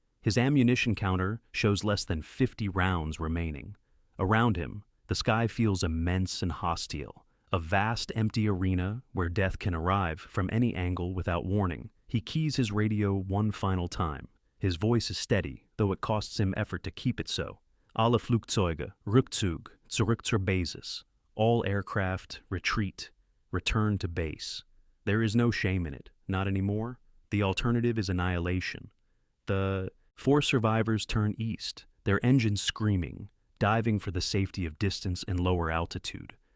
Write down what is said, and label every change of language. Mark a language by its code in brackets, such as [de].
[en] His ammunition counter shows less than 50 rounds remaining. Around him, the sky feels immense and hostile, a vast empty arena where death can arrive from any angle without warning. He keys his radio one final time. His voice is steady, though it costs him effort to keep it so. [de] Alle Flugzeuge, Rückzug, zurück zur Basis. [en] All aircraft, retreat, return to base. There is no shame in it, not anymore. The alternative is annihilation. The 4 survivors turn east, their engines screaming, diving for the safety of distance and lower altitude.